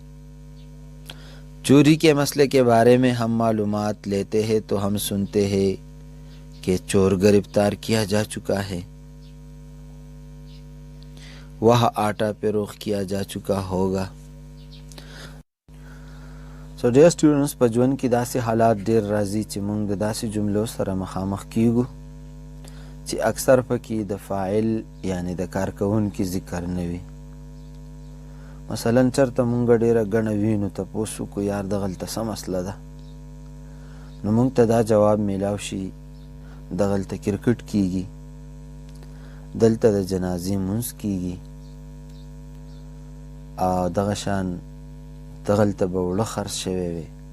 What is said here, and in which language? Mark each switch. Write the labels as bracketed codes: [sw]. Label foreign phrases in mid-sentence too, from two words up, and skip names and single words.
[ur] چوری کے مسئلے کے بارے میں ہم معلومات لیتے ہیں تو ہم سنتے ہیں کہ چور گرفتار کیا جا چکا ہے، وہاں آٹا فروخت کیا جا چکا ہوگا. [en] so dear students, [ps] په ژوند کې داسې حالات ډیر راځي چې موږ د داسې جملو سره مخامخ کیږو چې اکثر پکې د فاعل یعنی د کارکوونکي ذکر نه وي. مثلا چرته مونږ ډیره ګڼه وینو تپوس وکړو یار دغلته څه مسله ده، نو مونږ ته دا جواب میلاو شي دغلته کرکټ کیږي، دلته د جنازې مونځ کیږي، او دغه شان دغلته به وړه خرڅ شوی وي،